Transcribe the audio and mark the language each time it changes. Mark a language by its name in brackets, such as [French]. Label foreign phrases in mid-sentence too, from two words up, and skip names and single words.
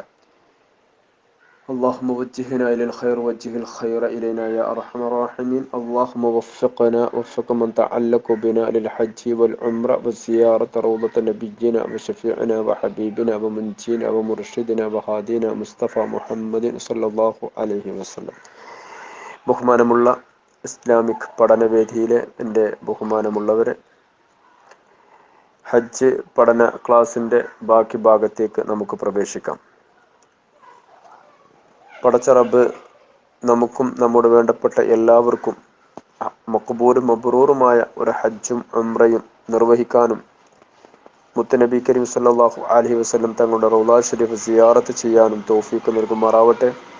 [Arabic] اللهم وجهنا إلى الخير، وجه الخير إلينا يا أرحم الراحمين. اللهم وفق من تعلق بنا للحج والعمرة وزيارة روضة نبينا وشفيعنا وحبيبنا ومنجينا ومرشدنا وهادينا مصطفى محمد صلى الله عليه وسلم. [Malayalam] ബഹുമാനമുള്ള ഇസ്ലാമിക് പഠനവേദിയിലെ എൻ്റെ ബഹുമാനമുള്ളവരെ, ഹജ്ജ് പഠന ക്ലാസിൻ്റെ ബാക്കി ഭാഗത്തേക്ക് നമുക്ക് പ്രവേശിക്കാം. പടച്ച റബ്ബ് നമുക്കും നമ്മുടെ വേണ്ടപ്പെട്ട എല്ലാവർക്കും മഖ്ബൂലും മബ്റൂറുമായ ഒരു ഹജ്ജും ഉംറയും നിർവഹിക്കാനും മുത്തുനബി കരീം [Arabic] صلى الله عليه وسلم [Malayalam] തങ്ങളുടെ റൗള ഷരീഫ് സിയാറത്ത് ചെയ്യാനും തൗഫീഖ് നൽകുമാറാവട്ടെ.